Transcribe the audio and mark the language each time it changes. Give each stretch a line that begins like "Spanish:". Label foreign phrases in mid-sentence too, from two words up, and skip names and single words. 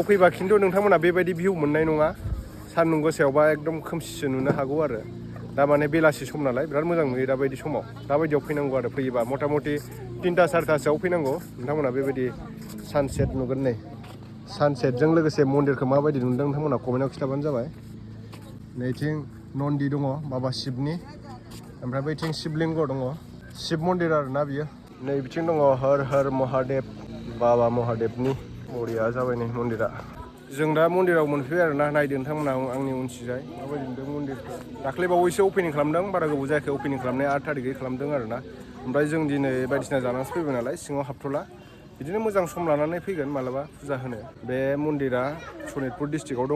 Bodo: फैबा खिन्थु नोंथांमोना बेबायदि भिउ मोननाय नङा सान्दुं गोसायावबा एकदम खोमसिसो नुनो हागौ आरो दा माने बेलासि सम नालाय बिराद मोजां नुयो दाबायदि समाव दाबायदियाव फैनांगौ आरो फैयोबा मथा मथि 3-4टासोआव फैनांगौ नोंथांमोना बेबायदि सानसेट नुगोन नै सानसेटजों लोगोसे मन्दिरखौ माबायदि नुदों नोंथांमोना कमेन्टआव खिन्थाबानो जाबाय नैथिं नन्दि दङ बाबा शिबनि ओमफ्राय बैथिं शिबलिंग दङ शिब मन्दिर आरोना बियो नै बिथिं दङ हर हर महादेव बाबा महादेवनि बरिया जाबाय नै मन्दिरा जों दा मन्दिराव मोनफैबाय आरोना नायदो नोंथांमोना आंनि उनथिंजाय माबायदि नुदों मन्दिरखौ दाख्लै बावैसो अपेनिं खालामदों बारा गोबाव जायाखै अपेनिं खालामनाया 8 थारिखै खालामदों आरोना ओमफ्राय जों दिनै बायदिसिना जानानैसो फैबाय नालाय सिङाव हाबथ'ला बिदिनो मोजां सम लानानै फैगोन मालाबा फुजा होनो बे मन्दिरा सनितपुर डिस्ट्रिक्टआव दङ